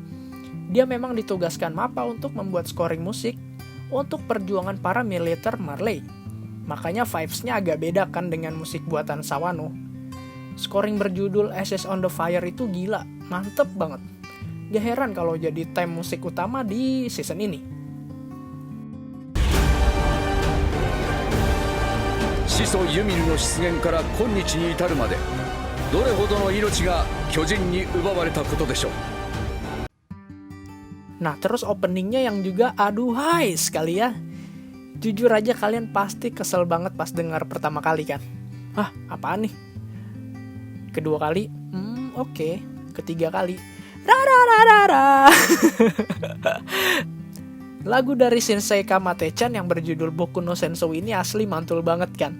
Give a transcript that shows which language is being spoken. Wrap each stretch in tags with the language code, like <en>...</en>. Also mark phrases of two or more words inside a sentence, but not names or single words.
<id>Dia memang ditugaskan MAPPA untuk membuat scoring musik untuk perjuangan para militer Marley. Makanya vibes-nya agak beda kan dengan musik buatan Sawano. Scoring berjudul Ashes on the Fire itu gila, mantep banget. Gak heran kalau jadi theme musik utama di season ini.</id> <ja>始祖ユミルの出現から今日に至るまでどれほどの命が巨人に奪われたことでしょう。</ja> <id>Nah terus openingnya yang juga aduhai sekali ya. Jujur aja kalian pasti kesel banget pas dengar pertama kali kan. Hah apaan nih? Kedua kali, oke. Ketiga kali, rarararara. Lagu dari Sensei Kamate-chan yang berjudul Boku no Sensou ini asli mantul banget kan.</id>